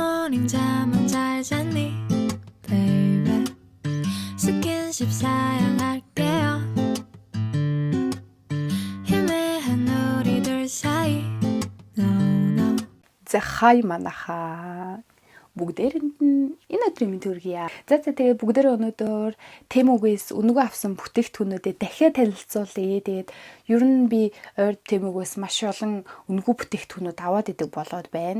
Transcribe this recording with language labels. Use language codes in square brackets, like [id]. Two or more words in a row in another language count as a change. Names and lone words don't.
[ko] morning 잠은 잘 잤니 baby 스킨십 사양할게요 희미한 우리 둘 사이 [en] no no [mn] За хай манаха. Бүгдээрэнд нь энэ өдрийн мэнд хүргье. За тэгээ бүгдээрээ өнөөдөр Тэмүгээс өнгөө авсан бүтээгдэхүүнүүдэд дахиад танилцуулъя. Тэгээд ер нь би ойр Тэмүгээс маш олон өнгөө бүтээгдэхүүнүүд аваад идэг болоод байна.